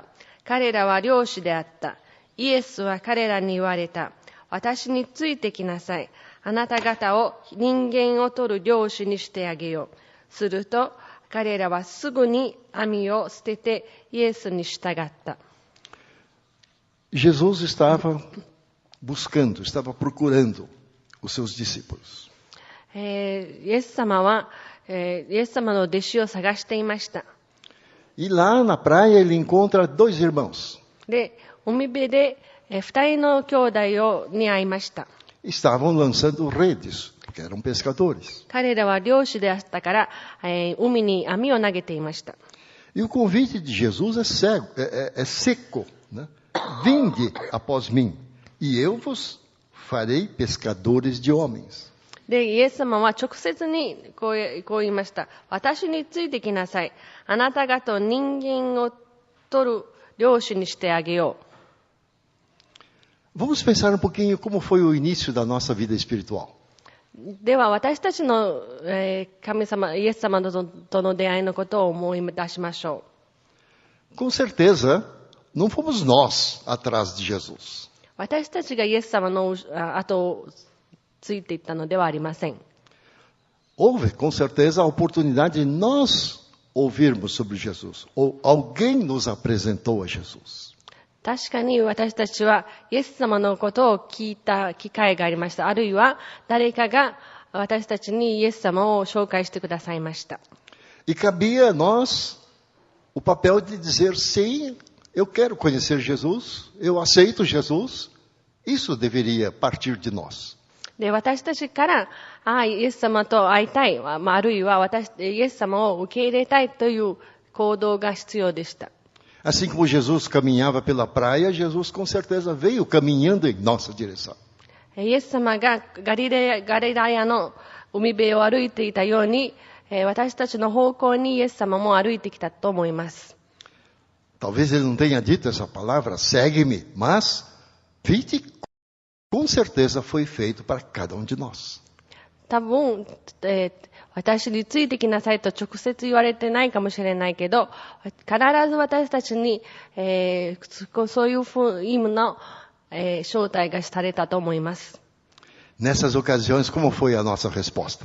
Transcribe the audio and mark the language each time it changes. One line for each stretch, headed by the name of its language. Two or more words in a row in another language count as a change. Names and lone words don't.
Japanese: 彼らは漁師であった。イエスは彼らに言われた。私についてきなさい。あなた方を人間を取る漁師にしてあげよう。すると彼らはすぐに網を捨ててイエスに従った。
Portuguese: Jesus estava buscando, estava procurando os seus discípulos.
Japanese: イエス様は、イエス様の弟子を探していました。
Portuguese: E lá na praia ele encontra 2 irmãos.
Japanese: で、海辺で2人の兄弟に会いました。
Portuguese: Estavam lançando redes, porque eram pescadores.
Japanese: 彼らは漁師であったから、海に網を投げていました。
Portuguese: E o convite de Jesus é seco, né? Vinde após mim, e eu vos farei pescadores de homens.
Japanese: で、イエス様は直接にこう言いました。私についてきなさい。あなた方を人間を取る漁師にしてあげよう。
Portuguese: Vamos pensar um pouquinho como foi o início da nossa vida espiritual.
Japanese: では私たちの、神様、イエス様との出会いのことを思い出しましょ
Portuguese: う。Com certeza, não fomos nós atrás de Jesus.
Japanese: 私たちがイエス様の後をついていったのではありません。
Portuguese: Houve, com certeza, a oportunidade de nós ouvirmos sobre Jesus. Ou alguém nos apresentou a Jesus.
Japanese: 確かに私たちはイエス様のことを聞いた機会がありました。あるいは誰かが私たちにイエス様を紹介してくださいました。
Portuguese: E cabia a nós o papel de dizer sim, eu quero conhecer Jesus, eu aceito Jesus. Isso deveria partir de nós.
Japanese: で、私たちからイエス様と会いたい、あるいはイエス様を受け入れたいという行動が必要でした。
Portuguese: Assim como Jesus caminhava pela praia, Jesus com certeza veio caminhando em nossa direção.
Japanese: イエス様がガリラヤの海辺を歩いていたように、私たちの方向にイエス様も歩いてきたと思います。
Portuguese: Talvez ele não tenha dito essa palavra, segue-me, mas vite, com certeza foi feito para cada um de nós.
Japanese: 多分、私についてきなさいと直接言われてないかもしれないけど、必ず私たちに、そういう意味の、招待がされたと思います。
Portuguese: Nessas ocasiões, como foi a nossa resposta?